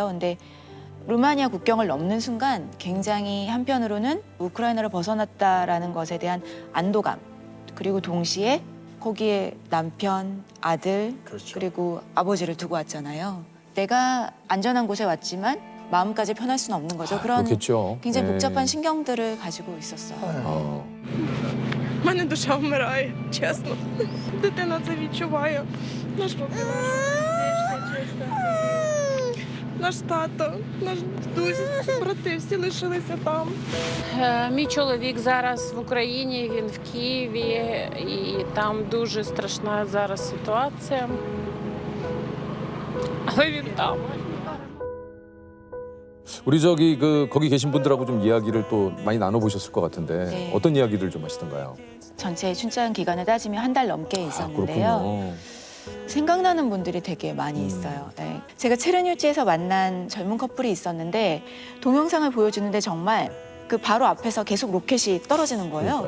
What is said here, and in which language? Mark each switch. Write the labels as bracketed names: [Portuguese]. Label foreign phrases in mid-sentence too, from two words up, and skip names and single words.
[Korean] 근데 루마니아 국경을 넘는 순간 굉장히 한편으로는 우크라이나를 벗어났다라는 것에 대한 안도감, 그리고 동시에 거기에 남편, 아들, 그리고 아버지를 두고 왔잖아요. 내가 안전한 곳에 왔지만 마음까지 편할 수는 없는 거죠. 그런 그렇겠죠. 굉장히 네. 복잡한 신경들을 가지고 있었어요. [Ukrainian] У мене душа вмирає, чесно. Дитина це відчуває. Наш папа, наш тато, наш дідусь, брати всі лишилися там. Мій чоловік зараз в Україні, він в Києві, і там дуже страшна зараз ситуація. Але він там. [Korean] 우리 거기 계신 분들하고 좀 이야기를 또 많이 나눠보셨을 것 같은데 네. 어떤 이야기들 좀 하시던가요? 전체 출장 기간을 따지면 한 달 넘게 있었는데요. 그렇군요. 생각나는 분들이 되게 많이 있어요. 네. 제가 체르뉴치에서 만난 젊은 커플이 있었는데 동영상을 보여주는데 정말 그 바로 앞에서 계속 로켓이 떨어지는 거예요.